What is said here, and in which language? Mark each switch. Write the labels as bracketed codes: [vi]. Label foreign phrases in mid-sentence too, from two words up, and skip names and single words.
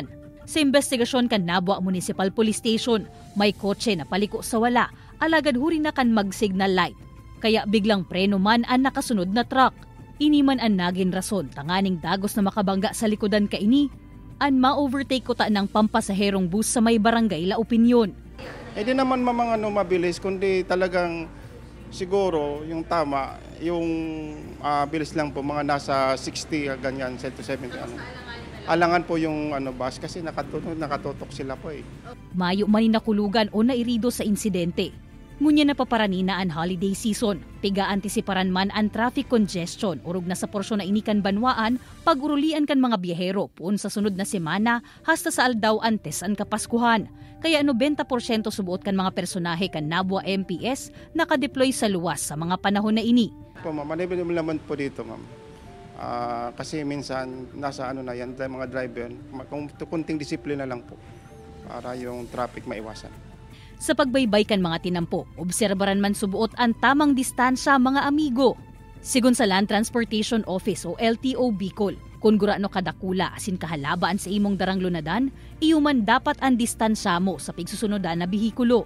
[bik] Sa investigasyon kan Nabua Municipal Police Station, may kotse na paliko sa wala, alagad huri na kan mag- [en] signal light. [bik] Kaya biglang preno man ang nakasunod na truck. Iniman ang naging rason tanganing dagos na makabangga sa likodan kaini, ang ma-overtake ko ta ng pampasaherong bus sa may barangay La Opinion. [tl] Di naman mga mabilis, kundi talagang siguro yung tama, yung bilis lang po, mga nasa 60, ganyan, 70. Alangan po yung bus kasi nakatutok sila po eh. [bik] Mayo man nakulugan o nairido sa insidente. Ngunya na paparanina ang [en] holiday season. [bik] Piga-antisiparan man ang [en] traffic congestion [bik] urog na sa porsyon na inikan banwaan pag-urulian kan mga biyahero puon sa sunod na semana hasta sa aldaw antes ang Kapaskuhan. Kaya 90% subuot kan mga personahe kan Nabua MPS nakadeploy sa luwas sa mga panahon na ini. [tl] Po ma'am, manibig naman po dito ma'am. Kasi minsan nasa na yan, mga driver, kung kunting disiplina lang po para yung traffic maiwasan. [bik] Sa pagbaybay kan mga tinampo, obserbaran man subuot ang tamang distansya mga amigo. Sigun sa Land Transportation Office o LTO Bicol, kung gurano kadakula asin kahalabaan sa imong darang lunadan, iyuman dapat ang distansya mo sa pigsusunodan na bihikulo.